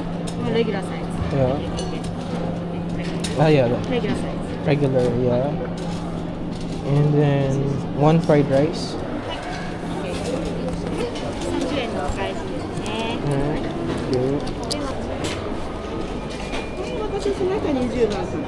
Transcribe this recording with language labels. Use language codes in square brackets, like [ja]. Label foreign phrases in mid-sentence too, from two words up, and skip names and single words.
[en] Regular size. Yeah. Ah, yeah. Regular size. Regular, yeah. And then one fried rice. [ja] 30 円のお返しですね。 [en] Thank you. [ja] お待たせしました。20番様。